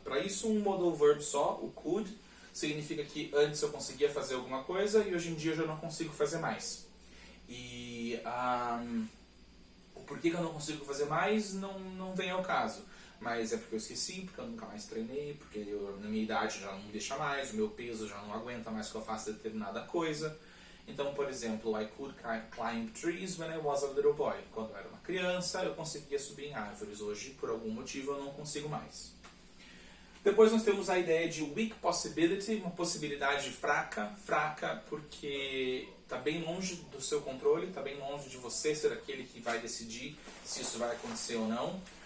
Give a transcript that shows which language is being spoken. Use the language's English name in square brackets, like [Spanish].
[Portuguese] Para isso um modal verb só, o could, significa que antes eu conseguia fazer alguma coisa e hoje em dia eu já não consigo fazer mais. E o porquê que eu não consigo fazer mais não vem ao caso. Mas é porque eu esqueci, porque eu nunca mais treinei, porque na minha idade já não me deixa mais, o meu peso já não aguenta mais que eu faça determinada coisa. Então, por exemplo, [English] I could climb trees when I was a little boy. [Portuguese] Quando eu era uma criança, eu conseguia subir em árvores. Hoje, por algum motivo, eu não consigo mais. Depois nós temos a ideia de [English] weak possibility, [Portuguese] uma possibilidade fraca. Fraca porque está bem longe do seu controle, está bem longe de você ser aquele que vai decidir se isso vai acontecer ou não.